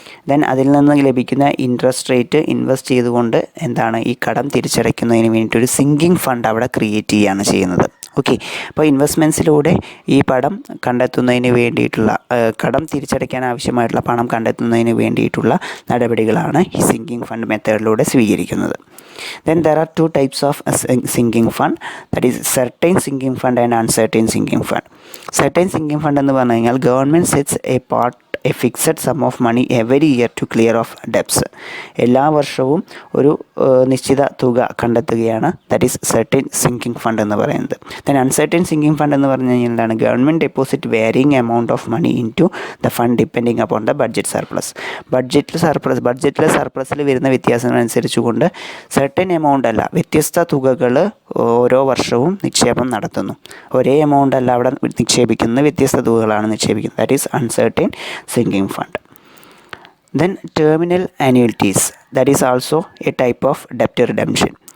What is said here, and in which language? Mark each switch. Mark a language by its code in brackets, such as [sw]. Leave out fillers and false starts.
[ml] Then അതിൽ നിന്ന് ലഭിക്കുന്ന ഇൻട്രസ്റ്റ് റേറ്റ് ഇൻവെസ്റ്റ് ചെയ്തുകൊണ്ട് എന്താണ് ഈ കടം തിരിച്ചടയ്ക്കുന്നതിന് വേണ്ടിയിട്ട് ഒരു സിങ്കിങ് ഫണ്ട് അവിടെ ക്രിയേറ്റ് ചെയ്യുകയാണ് ചെയ്യുന്നത്. ഓക്കെ, അപ്പോൾ ഇൻവെസ്റ്റ്മെൻറ്റ്സിലൂടെ ഈ പണം കണ്ടെത്തുന്നതിന് വേണ്ടിയിട്ടുള്ള കടം തിരിച്ചടയ്ക്കാൻ ആവശ്യമായിട്ടുള്ള പണം കണ്ടെത്തുന്നതിന് വേണ്ടിയിട്ടുള്ള നടപടികളാണ് ഈ സിങ്കിങ് ഫണ്ട് മെത്തേഡിലൂടെ സ്വീകരിക്കുന്നത്. [en] Then there are two types of sinking fund, that is certain sinking fund and uncertain sinking fund. Certain sinking fund [ml] എന്ന് പറഞ്ഞു കഴിഞ്ഞാൽ [en] Government sets a fixed sum of money every year to clear off debts. [ml] എല്ലാ വർഷവും ഒരു നിശ്ചിത തുക കണ്ടെത്തുകയാണ്, [en] that is certain sinking fund [ml] എന്ന് പറയുന്നത്. [en] then uncertain sinking fund [ml] എന്ന് പറഞ്ഞു കഴിഞ്ഞാൽ എന്താണ് [en] Government deposit varying amount of money in to the fund depending upon the budget surplus. [ml] ബഡ്ജറ്റിലെ സർപ്ലസിൽ വരുന്ന വ്യത്യാസങ്ങളനുസരിച്ചുകൊണ്ട് സർട്ടൻ എമൗണ്ട് അല്ല, വ്യത്യസ്ത തുകകൾ ഓരോ വർഷവും നിക്ഷേപം നടത്തുന്നു. ഒരേ എമൗണ്ട് അല്ല അവിടെ നിക്ഷേപിക്കുന്നത്, വ്യത്യസ്ത തുകകളാണ് നിക്ഷേപിക്കുന്നത്. [en] That is uncertain sinking fund. Then terminal annuities, that is also a type of debt redemption.